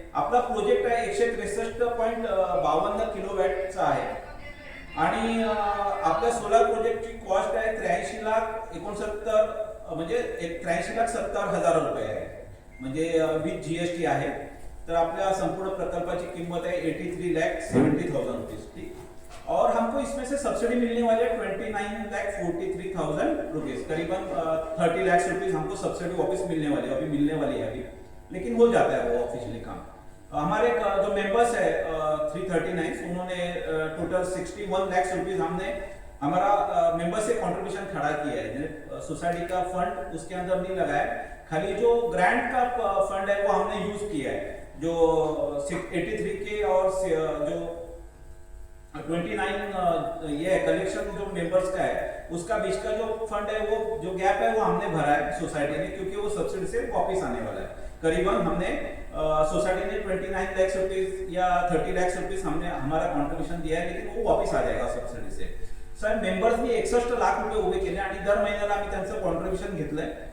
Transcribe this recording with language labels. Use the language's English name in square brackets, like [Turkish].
[Marathi] आपला प्रोजेक्ट आहे 163.52 किलोवॅटचा आहे आणि आपल्या सोलार प्रोजेक्टची कॉस्ट आहे 83,69,000 म्हणजे 83,70,000 रुपये आहे म्हणजे विथ GST आहे. तर आपल्या संपूर्ण प्रकल्पाची किंमत आहे 83,70,000 रुपीज. ठीक. [Hindi] और हमको इसमें से सब्सिडी मिलने वाली है 29,43,000 रुपीज, करीबन 30 लाख रुपीज हमको सब्सिडी वापस मिलने वाली है, अभी मिलने वाली है अभी, लेकिन हो जाता है वो ऑफिशियली काम. हमारे जो मेंबर्स है 339 उन्होंने टोटल 61 लाख रुपीज हमने हमारा मेंबर्स से कंट्रीब्यूशन खड़ा किया है. सोसाइटी का फंड उसके अंदर नहीं लगाया, खाली जो ग्रांट का फंड है वो हमने यूज किया है. जो 83 के और जो 29 ये कलेक्शन जो मेंबर्स का है उसका बीच का जो फंड है वो जो गैप है वो हमने भरा है सोसाइटी ने, क्योंकि वो सब्सिडी से वापस आने वाला है. करीबन हमने सोसाइटी ने 29 लाख रुपीज या 30 लाख रुपीज हमने हमारा कॉन्ट्रीब्यूशन दिया है, लेकिन वो वापस आ जाएगा सबसिडी से. [Marathi] सर मेंबर्सनी 61 लाख रुपये उभे केले आणि दर महिन्याला आम्ही त्यांचं कॉन्ट्रीब्युशन घेतलंय.